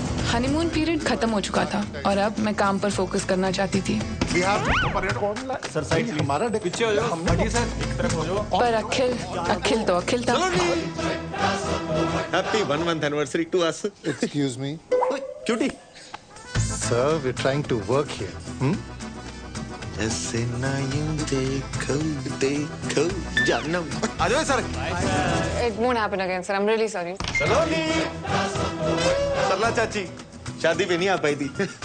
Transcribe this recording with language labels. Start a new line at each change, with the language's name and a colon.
Hindi: Honeymoon period खत्म हो चुका था और अब मैं काम पर फोकस करना चाहती थी। सर साइड हमारा पीछे हो जाओ। सर एक तरफ हो जाओ। पर अखिल था।
English: Happy 1 month anniversary to us. Excuse me. Cutie. Sir, we're trying to work here.
Hindi: ऐसे ना यूं देखो जानम। आ जाओ sir.
English: It won't happen again, sir. I'm really sorry.
Hindi: सलोनी। सरला चाची शादी पे नहीं आ पाई थी।